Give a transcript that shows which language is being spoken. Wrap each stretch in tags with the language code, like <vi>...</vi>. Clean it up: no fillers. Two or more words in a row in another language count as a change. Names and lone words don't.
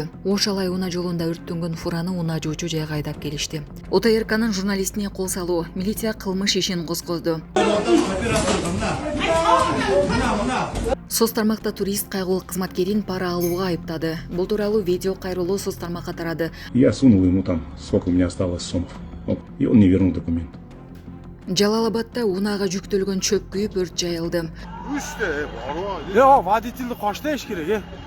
<ky>Ош Алай унаа жолунда өрттөнгөн фураны унаа жуучу жайга айдап келишти. ОТРКнын журналистине кол салуу, милиция кылмыш ишин козгоду. Соц тармакта турист кайгылуу кызматкерин пара алууга айыптады. Бул тууралуу видео кайрылуу соц тармакка тарады.</ky> <ru>Я сунул ему там, сколько у меня осталось сомов. И он не вернул документ.</ru> <ky>Жалал-Абадта унаага жүктөлгөн чөп күйүп өрт жайылды. Водительди кошташ керек,</ky>